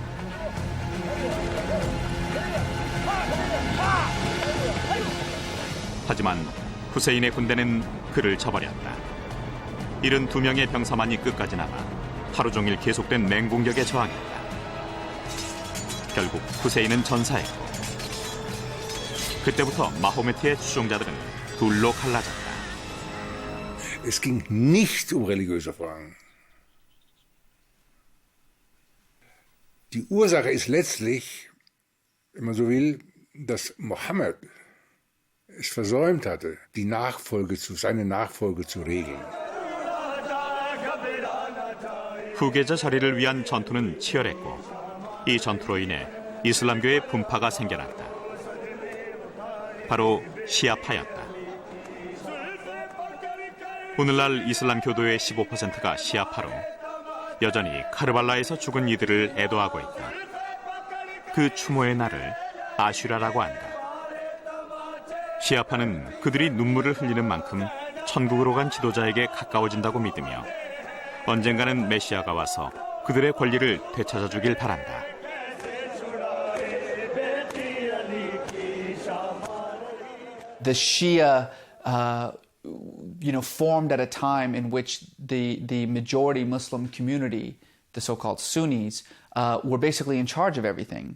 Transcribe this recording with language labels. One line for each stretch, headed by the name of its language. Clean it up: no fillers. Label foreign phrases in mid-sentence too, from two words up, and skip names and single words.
Korean: 하지만 후세인의 군대는 그를 쳐버렸다. 72명의 병사만이 끝까지 남아 하루 종일 계속된 맹공격에 저항했다. 결국 후세인은 전사했고 그때부터 마호메트의 추종자들은 둘로 갈라졌다.
German: Es ging nicht um religiöse Fragen. Die Ursache ist letztlich, wenn man so will, dass Mohammed es versäumt hatte, seine Nachfolge zu regeln.
Korean: 후계자 자리를 위한 전투는 치열했고 이 전투로 인해 이슬람교의 분파가 생겨났다. 바로 시아파였다. 오늘날 이슬람 교도의 15%가 시아파로 여전히 카르발라에서 죽은 이들을 애도하고 있다. 그 추모의 날을 아슈라라고 한다. 시아파는 그들이 눈물을 흘리는 만큼 천국으로 간 지도자에게 가까워진다고 믿으며 언젠가는 메시아가 와서 그들의 권리를 되찾아 주길 바란다.
English: The Shia, formed at a time in which the majority Muslim community, the so-called Sunnis, were basically in charge of everything.